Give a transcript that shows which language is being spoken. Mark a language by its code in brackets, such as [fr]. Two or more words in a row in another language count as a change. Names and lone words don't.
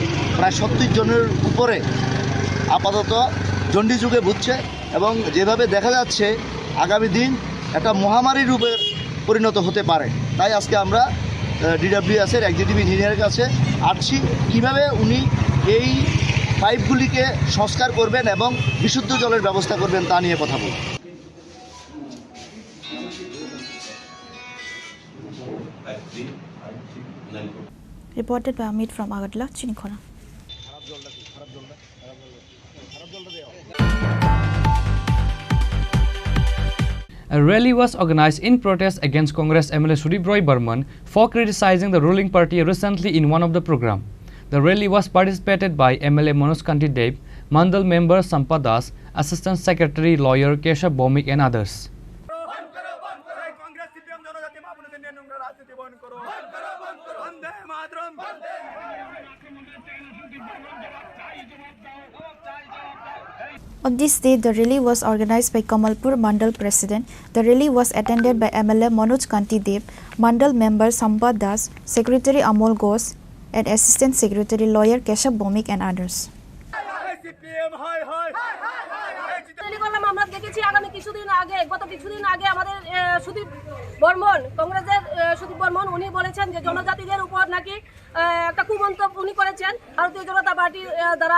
[bn] প্রায় 70 জনের উপরে আপাতত জন্ডিস রোগে ভুগছে এবং যেভাবে দেখা যাচ্ছে আগামী দিন একটা মহামারী রূপে পরিণত হতে পারে। তাই আজকে আমরা ডিডব্লিউএসের [en] executive engineer's [bn] কাছে আসছি, কীভাবে উনি এই পাইপগুলিকে সংস্কার করবেন এবং বিশুদ্ধ জলের ব্যবস্থা করবেন তা নিয়ে কথা বলব। [en] Reported by Amit from Agadla, Chinikhona. A rally was organized in protest against Congress MLA Sudip Roy Burman for criticizing the ruling party recently in one of the program. The rally was participated by MLA Manoj Kanti Deb, Mandal member Sampad Das, Assistant Secretary Lawyer Keshav Bhomik and others. On this day, the rally was organized by Kamalpur Mandal President. The rally was attended by MLA Manoj Kanti Deb, Mandal member Sampad Das, Secretary Amol Ghosh, and Assistant Secretary Lawyer Keshav Bhomik and others. [bn] আমরা দেখেছি গত কিছুদিন আগে আমাদের সুদীপ বর্মন, কংগ্রেসের সুদীপ বর্মন, উনি বলেছেন যে জনজাতিদের উপর নাকি একটা কুমন্তব্য উনি করেছেন ভারতীয় জনতা পার্টির দ্বারা।